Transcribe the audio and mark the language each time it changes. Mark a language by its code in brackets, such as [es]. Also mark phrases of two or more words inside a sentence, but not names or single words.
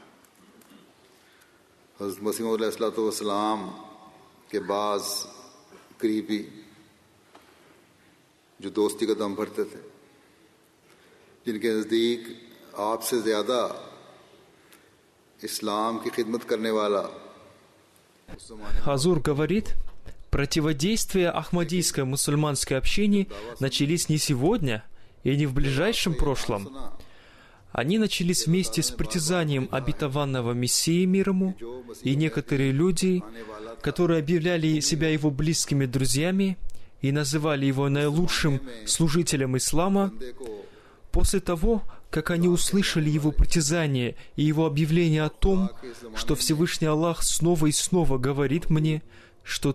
[ur] حضرت مسیح موعود علیہ السلام کے بعض قریبی جو دوستی کا دم بھرتے تھے، جن کے نزدیک آپ سے زیادہ اسلام کی خدمت کرنے والا. [ru] Хазур говорит, противодействие ахмадийской мусульманской общине начались не сегодня и не в ближайшем прошлом. Они начались вместе с притязанием обетованного Мессии мир ему, и некоторые люди, которые объявляли себя его близкими друзьями и называли его наилучшим служителем ислама, после того, как они услышали его притязание и его объявление о том, что Всевышний Аллах снова и снова говорит мне, что